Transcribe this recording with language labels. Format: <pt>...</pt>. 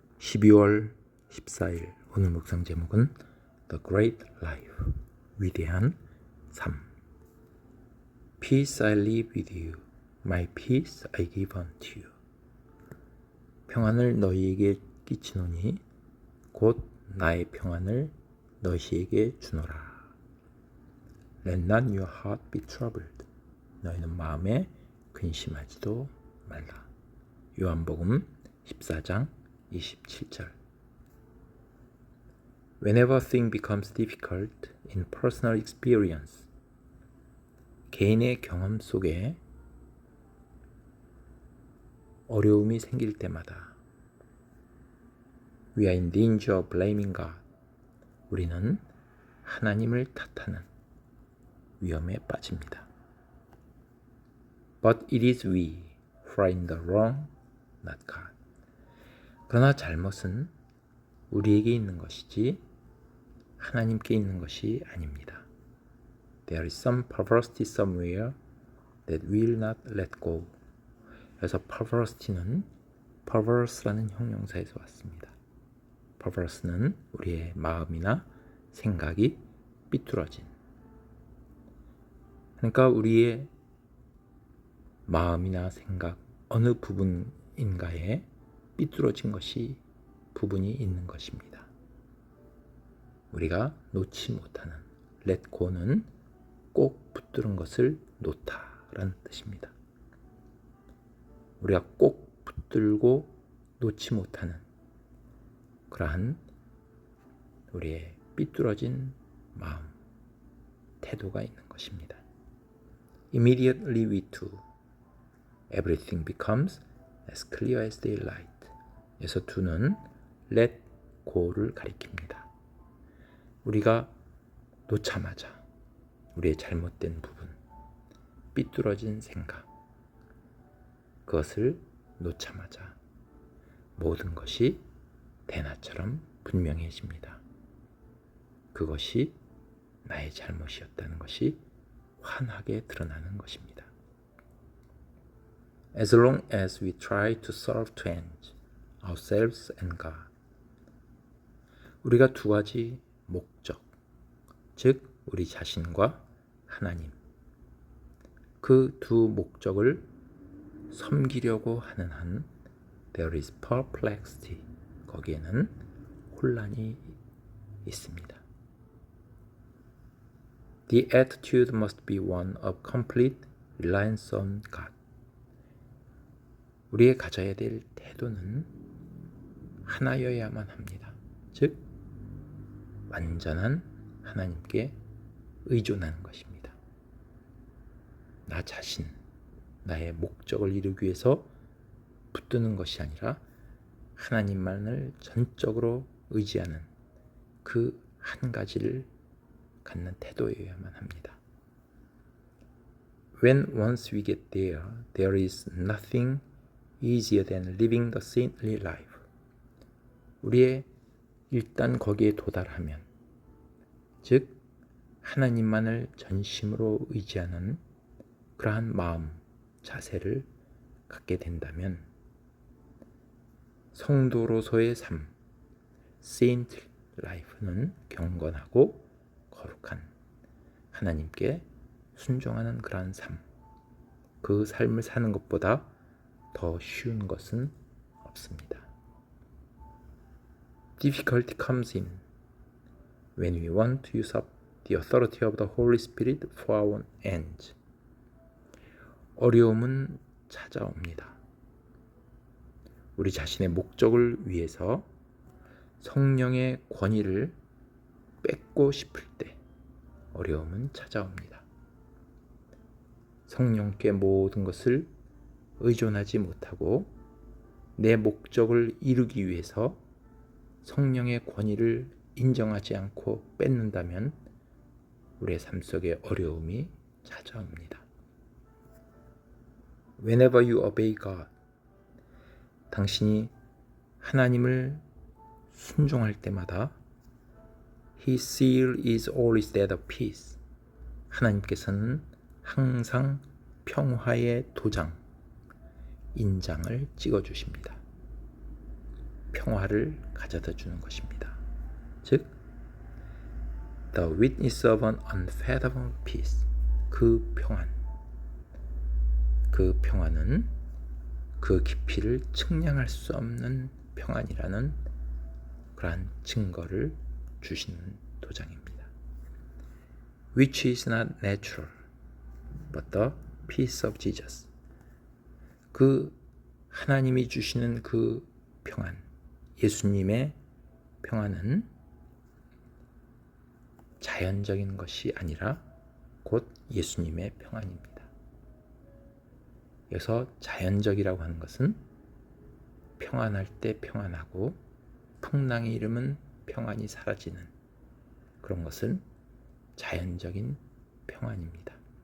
<ko>12월 14일 오늘 묵상 제목은</ko> <en>The Great Life,</en> <ko>위대한 삶.</ko> <en>Peace I leave with you, my peace I give unto you.</en> <ko>평안을 너희에게 끼치노니 곧 나의 평안을 너희에게 주노라.</ko> <en>Let not your heart be troubled.</en> <ko>너희는 마음에 근심하지도 말라. 요한복음 14장 27절.</ko> <en>Whenever thing becomes difficult in personal experience,</en> <ko>개인의 경험 속에 어려움이 생길 때마다</ko> <en>we are in danger of blaming God.</en> <ko>우리는 하나님을 탓하는 위험에 빠집니다.</ko> <en>But it is we who are in the wrong, not God.</en> <ko>그러나 잘못은 우리에게 있는 것이지 하나님께 있는 것이 아닙니다.</ko> <en>There is some perversity somewhere that will not let go.</en> <ko>그래서 perversity는 perverse라는 형용사에서 왔습니다. perverse는 우리의 마음이나 생각이 삐뚤어진. 그러니까 우리의 마음이나 생각 어느 부분인가에 삐뚤어진 것이 부분이 있는 것입니다. 우리가 놓지 못하는 let go는 꼭 붙들은 것을 놓다라는 뜻입니다. 우리가 꼭 붙들고 놓지 못하는 그러한 우리의 삐뚤어진 마음, 태도가 있는 것입니다.</ko> <en>Immediately we do. Everything becomes as clear as daylight.</en> <ko>여기서 do는 let go를 가리킵니다. 우리가 놓자마자 우리의 잘못된 부분, 삐뚤어진 생각, 그것을 놓자마자 모든 것이 대낮처럼 분명해집니다. 그것이 나의 잘못이었다는 것이 환하게 드러나는 것입니다.</ko> <en>As long as we try to serve two ends, ourselves and God.</en> <ko>우리가 두 가지 목적, 즉 우리 자신과 하나님, 그 두 목적을 섬기려고 하는 한</ko> <en>there is perplexity.</en> <ko>거기에는 혼란이 있습니다.</ko> <en>The attitude must be one of complete reliance on God.</en> <ko>우리의 가져야 될 태도는 하나여야만 합니다. 즉 완전한 하나님께 의존하는 것입니다. 나 자신, 나의 목적을 이루기 위해서 붙드는 것이 아니라 하나님만을 전적으로 의지하는 그 한 가지를 갖는 태도여야만 합니다.</ko> <en>When once we get there, there is nothing easier than living the saintly life.</en> <ko>우리의 일단 거기에 도달하면, 즉 하나님만을 전심으로 의지하는 그러한 마음, 자세를 갖게 된다면 성도로서의 삶, saint life는 경건하고 거룩한 하나님께 순종하는 그러한 삶, 그 삶을 사는 것보다 더 쉬운 것은 없습니다.</ko> <en>Difficulty comes in when we want to use up the authority of the Holy Spirit for our ends.</en> <ko>어려움은 찾아옵니다. 우리 자신의 목적을 위해서 성령의 권위를 뺏고 싶을 때 어려움은 찾아옵니다. 성령께 모든 것을 의존하지 못하고 내 목적을 이루기 위해서 성령의 권위를 인정하지 않고 뺏는다면 우리의 삶 속에 어려움이 찾아옵니다.</ko> <en>Whenever you obey God,</en> <ko>당신이 하나님을 순종할 때마다</ko> <en>His seal is always that of peace.</en> <ko>하나님께서는 항상 평화의 도장, 인장을 찍어주십니다. 평화를 가져다 주는 것입니다.</ko> <en>즉, the witness of an unfathomable peace.</en> <ko>그 평안은 그 깊이를 측량할 수 없는 평안이라는 그러한 증거를 주시는 도장입니다.</ko> <en>Which is not natural, but the peace of Jesus.</en> <ko>그 하나님이 주시는 그 평안, 예수님의 평안은 자연적인 것이 아니라 곧 예수님의 평안입니다. 여기서 자연적이라고 하는 것은 평안할 때 평안하고 풍랑이 일으면 평안이 사라지는 그런 것은 자연적인 평안입니다.</ko>